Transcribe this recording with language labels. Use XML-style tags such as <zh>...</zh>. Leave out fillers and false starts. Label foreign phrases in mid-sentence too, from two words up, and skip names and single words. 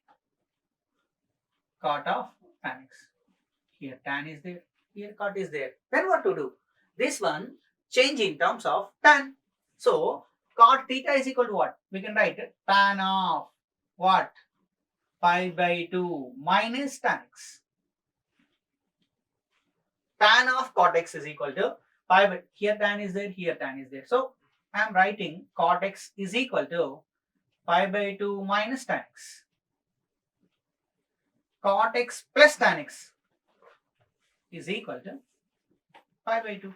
<en>Cot of tan x. Here tan is there, here cot is there. Then what to do? This one change in terms of tan. So cot theta is equal to what? We can write tan of what? Pi by 2 minus tan x. Tan of cot x is equal to pi by, here tan is there, here tan is there. So I am writing cot x is equal to pi by 2 minus tan x. Cot x plus tan x is equal to pi by 2.</en>